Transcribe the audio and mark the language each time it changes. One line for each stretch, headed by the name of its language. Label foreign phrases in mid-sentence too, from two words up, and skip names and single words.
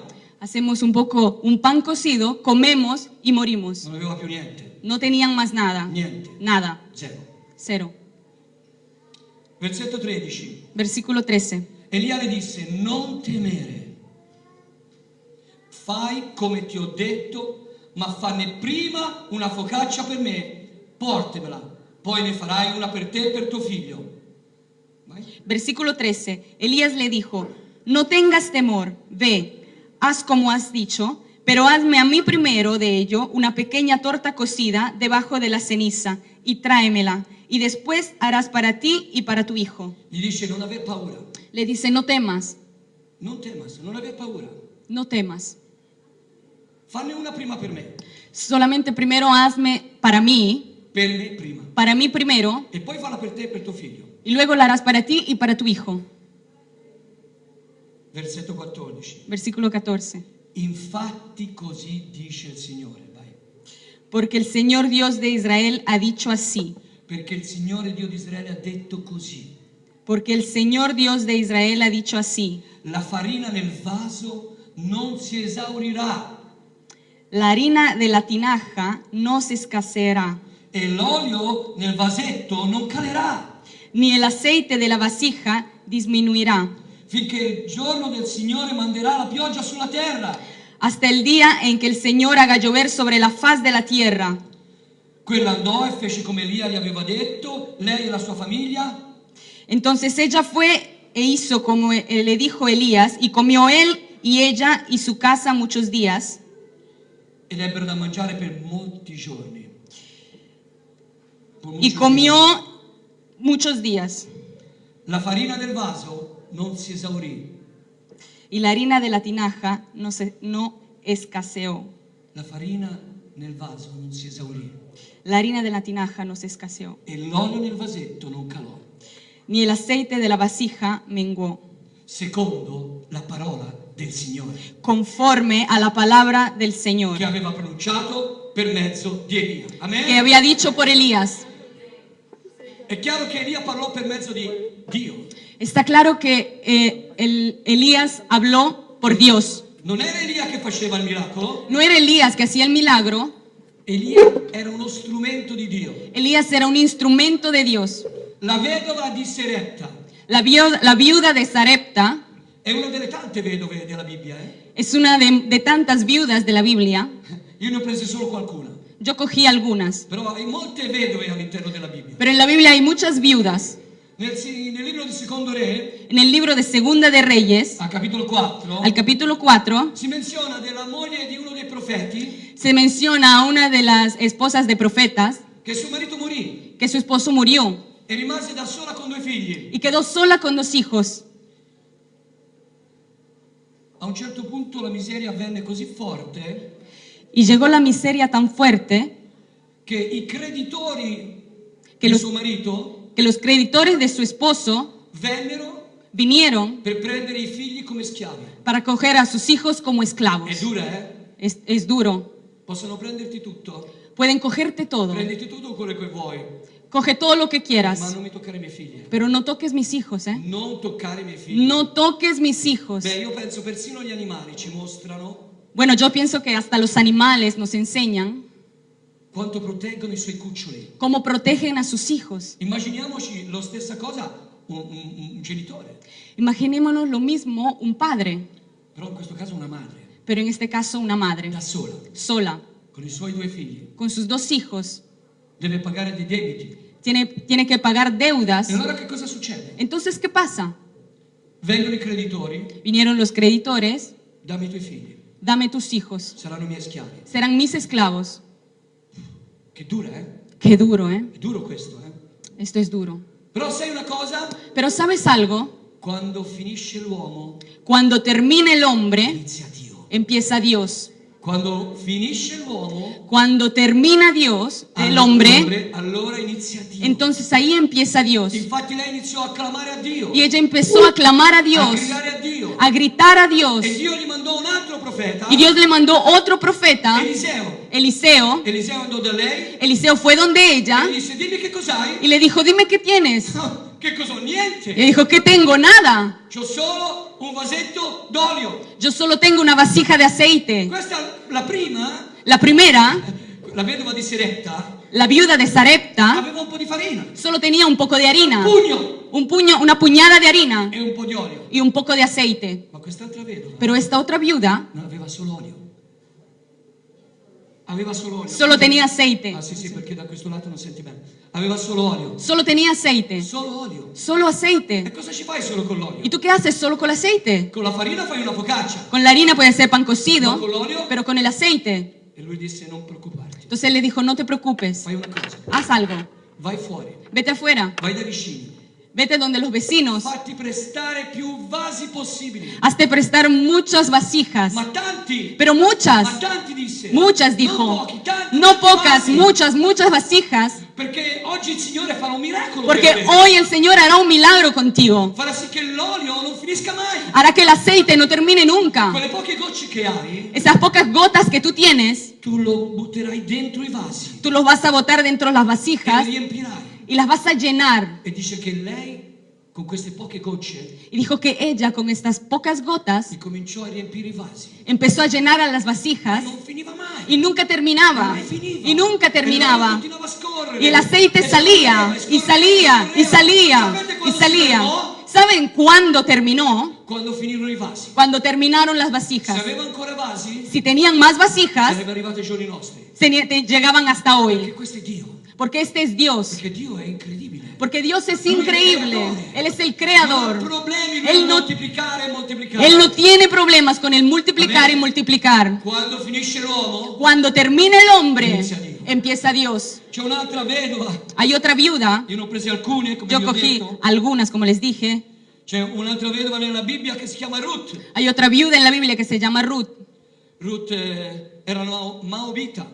Spanish: Hacemos un pan cocido, comemos y morimos.
Italian: Non aveva più niente,
Spanish: No tenían más nada.
Italian: niente,
Spanish: Nada.
Italian: zero.
Spanish: Cero.
Italian: Versetto 13.
Spanish: Versículo 13.
Italian: Elia le disse, non temere, fai come ti ho detto, ma fanne prima una focaccia per me, portemela, poi ne farai una per te e per tuo figlio. Vai.
Spanish: Versículo 13. Elías le dijo, no tengas temor, ve, haz como has dicho, pero hazme a mí primero de ello una pequeña torta cocida debajo de la ceniza y tráemela, y después harás para ti y para tu hijo.
Italian: Gli dice, non aver paura,
Spanish: Le dice, no temas, non temas,
Italian: non aver paura.
Spanish: no temas.
Italian: Fanne una prima per me,
Spanish: Solamente primero hazme
Italian: per me prima,
Spanish: para mí primero,
Italian: e poi falla per te e per tuo figlio.
Spanish: y luego la harás para ti y para tu hijo.
Italian: Versetto 14.
Spanish: Versículo 14.
Italian: Infatti così dice il Signore, vai.
Spanish: Porque el Señor Dios de Israel ha dicho así.
Italian: Perché il Signore Dio di Israele ha detto così.
Spanish: Porque el Señor Dios de Israel ha dicho así.
Italian: La farina nel vaso non si esaurirà
Spanish: La harina de la tinaja no se escaseará,
Italian: e l'olio nel vasetto non calerà,
Spanish: ni el aceite de la vasija disminuirá,
Italian: finché il giorno del Signore manderà la pioggia sulla terra.
Spanish: hasta el día en que el Señor haga llover sobre la faz de la tierra.
Italian: Quella andò e fece come Elia gli aveva detto, lei e la sua famiglia,
Spanish: Entonces ella fue e hizo como le dijo Elías, y comió él y ella y su casa muchos días,
Italian: ed ebbero da mangiare per molti giorni. Per
Spanish: y
Italian: molti
Spanish: comió
Italian: giorni.
Spanish: muchos días.
Italian: La farina del vaso non si esaurì,
Spanish: Y la harina de la tinaja no escaseó.
Italian: la farina nel vaso non si esaurì
Spanish: La harina de la tinaja no se escaseó,
Italian: e l'olio nel vasetto non calò,
Spanish: ni el aceite de la vasija menguó,
Italian: secondo la parola del Signore
Spanish: conforme a la palabra del Señor,
Italian: che aveva pronunciato per mezzo di Elia. Amen?
Spanish: que había dicho por Elías.
Italian: È chiaro che Elia parlò per mezzo di Dio.
Spanish: Está claro que Elías habló por Dios.
Italian: Non era Elia che faceva il miracolo,
Spanish: No era Elías que hacía el milagro,
Italian: Elia era uno strumento di Dio.
Spanish: Elías era un instrumento de Dios.
Italian: La vedova di Serepta
Spanish: La viuda de Sarepta
Italian: è una delle tante vedove della Bibbia.
Spanish: es una de tantas viudas de la Biblia.
Italian: Io ne ho prese solo qualcuna,
Spanish: Yo cogí algunas,
Italian: però hai molte vedove all'interno della Bibbia.
Spanish: pero en la Biblia hay muchas viudas.
Italian: Nel libro di Secondo Re,
Spanish: En el libro de Segunda de Reyes,
Italian: al capitolo 4,
Spanish: al capítulo 4,
Italian: si menziona della moglie di uno dei profeti
Spanish: se menciona a una de las esposas de profetas
Italian: che suo marito morì
Spanish: que su esposo murió
Italian: e rimase da sola con 2 figli.
Spanish: y quedó sola con 2 hijos.
Italian: A un certo punto la miseria venne così forte
Spanish: Y llegó la miseria tan fuerte
Italian: che i creditori Che di lo- suo marito
Spanish: que los creditores de su esposo
Italian: vennero
Spanish: vinieron
Italian: per prendere i figli come schiavi.
Spanish: para coger a sus hijos como
Italian: È
Spanish: esclavos.
Italian: dura,
Spanish: Es duro.
Italian: Possono prenderti tutto.
Spanish: Pueden cogerte todo.
Italian: Prenditi tutto quello che vuoi,
Spanish: Coge todo lo que
Italian: ma
Spanish: quieras,
Italian: non mi toccare i miei figli.
Spanish: pero no toques mis hijos, ¿eh?
Italian: Non toccare i miei figli.
Spanish: No toques mis hijos.
Italian: Beh, io penso persino gli animali ci mostrano
Spanish: Bueno, yo pienso que hasta los animales nos enseñan
Italian: quanto proteggono i suoi cuccioli.
Spanish: cómo protegen a sus hijos.
Italian: Immaginiamoci la stessa cosa un genitore,
Spanish: Imaginémonos lo mismo un padre,
Italian: però in questo caso una madre,
Spanish: pero en este caso una madre,
Italian: da sola,
Spanish: sola,
Italian: con i suoi 2 figli,
Spanish: con sus 2 hijos.
Italian: deve pagare dei debiti.
Spanish: Tiene que pagar deudas.
Italian: E allora che cosa succede?
Spanish: Entonces, ¿qué pasa?
Italian: Vengono i creditori,
Spanish: Vinieron los creditores,
Italian: dammi i tuoi figli,
Spanish: dame tus hijos,
Italian: saranno miei schiavi.
Spanish: serán mis esclavos.
Italian: Che dura,
Spanish: Qué duro, ¿eh?
Italian: È duro questo,
Spanish: Esto es duro.
Italian: Però sai una cosa?
Spanish: Pero ¿sabes algo?
Italian: Quando finisce l'uomo,
Spanish: Cuando termina el hombre,
Italian: inizia Dio.
Spanish: empieza Dios.
Italian: Quando finisce l'uomo,
Spanish: Cuando termina Dios, el hombre,
Italian: allora inizia Dio.
Spanish: entonces ahí empieza Dios.
Italian: Infatti lei iniziò a clamare a Dio,
Spanish: Y ella empezó a clamar a a Dios,
Italian: gridare a Dio.
Spanish: a gritar a Dios.
Italian: E Dio gli mandò un altro profeta,
Spanish: Y Dios le mandó otro profeta,
Italian: Eliseo.
Spanish: Eliseo.
Italian: Eliseo andò da lei
Spanish: Eliseo fue donde
Italian: e
Spanish: ella
Italian: gli disse: dimmi che cos'hai?
Spanish: y le dijo, dime qué tienes.
Italian: Che cos'ho? Niente.
Spanish: Y dijo, ¿qué tengo? Nada.
Italian: C'ho solo un vasetto d'olio.
Spanish: Yo solo tengo una vasija de aceite.
Italian: Questa è la prima.
Spanish: La primera,
Italian: La vedova di Serepta
Spanish: la viuda de Sarepta,
Italian: aveva un po' di farina,
Spanish: solo tenía un poco de harina,
Italian: pugno
Spanish: una puñada de harina
Italian: e un po' di olio.
Spanish: y un poco de aceite.
Italian: Ma quest'altra vedova
Spanish: Pero esta otra viuda
Italian: non aveva solo olio. Aveva solo olio.
Spanish: solo tenía aceite.
Italian: Ah sì, perché da questo lato non senti bene. Aveva solo olio.
Spanish: Solo tenía aceite.
Italian: Solo olio.
Spanish: Solo
Italian: E
Spanish: aceite.
Italian: cosa ci fai solo con l'olio?
Spanish: ¿Y tú qué haces solo con el aceite?
Italian: Con la farina fai una focaccia.
Spanish: Con la harina puede ser pan
Italian: Ma
Spanish: cocido,
Italian: con l'olio?
Spanish: pero con el aceite.
Italian: E lui disse: non preoccuparti.
Spanish: Entonces él le dijo, no te preocupes,
Italian: Fai una cosa.
Spanish: haz algo.
Italian: Vai fuori.
Spanish: Vete afuera,
Italian: Vai da vicini.
Spanish: vete donde los vecinos,
Italian: Fatti prestare più vasi possibili.
Spanish: hazte prestar muchas vasijas,
Italian: Ma tanti.
Spanish: pero
Italian: Ma
Spanish: muchas,
Italian: tanti disse.
Spanish: muchas
Italian: Non
Spanish: dijo,
Italian: pochi, tanti,
Spanish: no
Italian: tanti
Spanish: pocas,
Italian: vasi.
Spanish: muchas vasijas,
Italian: Perché oggi il Signore farà un miracolo.
Spanish: porque
Italian: per te.
Spanish: hoy el Señor hará un milagro contigo,
Italian: Farà sì che l'olio non finisca mai.
Spanish: hará que el aceite no termine nunca.
Italian: Quelle poche gocce che hai,
Spanish: Esas pocas gotas que tú tienes,
Italian: tu lo butterai dentro i vasi.
Spanish: tú los vas a botar dentro de las
Italian: E li
Spanish: vasijas
Italian: riempirai.
Spanish: y las vas a llenar.
Italian: E dice che lei, con queste poche gocce,
Spanish: Y dijo que ella con estas pocas gotas
Italian: cominciò a riempire i vasi.
Spanish: empezó a llenar a las vasijas
Italian: Non finiva mai.
Spanish: y nunca terminaba,
Italian: Mai finiva.
Spanish: y nunca
Italian: E l'olio
Spanish: terminaba.
Italian: continuava a scorrere.
Spanish: Y el aceite
Italian: E
Spanish: salía,
Italian: scorreva,
Spanish: y salía, y salía,
Italian: Sapete
Spanish: y
Italian: quando
Spanish: salía.
Italian: si fermò?
Spanish: ¿Saben cuándo terminó?
Italian: Quando finirono i vasi.
Spanish: Cuando terminaron las
Italian: Se
Spanish: vasijas.
Italian: aveva ancora vasi,
Spanish: Si tenían más vasijas,
Italian: sarebbe arrivato ai giorni nostri.
Spanish: llegaban hasta
Italian: Perché
Spanish: hoy.
Italian: questo è Dio.
Spanish: Porque este es Dios.
Italian: Perché Dio è incredibile.
Spanish: Porque Dios es
Italian: Lui è il
Spanish: increíble.
Italian: creatore.
Spanish: Él es el
Italian: Non ha
Spanish: creador.
Italian: problemi
Spanish: Él
Italian: nel
Spanish: no-
Italian: moltiplicare e moltiplicare.
Spanish: Él no tiene problemas con el multiplicar y multiplicar.
Italian: Quando finisce l'uomo,
Spanish: Cuando termina el hombre, Inicia Dios. empieza Dios.
Italian: c'è un'altra vedova.
Spanish: Hay otra viuda.
Italian: Io ne ho prese alcune, come
Spanish: Yo
Italian: vi ho
Spanish: cogí
Italian: detto.
Spanish: algunas, como les dije.
Italian: C'è un'altra vedova nella Bibbia che si chiama Ruth.
Spanish: Hay otra viuda en la Biblia que se llama Ruth.
Italian: Ruth era una Maobita,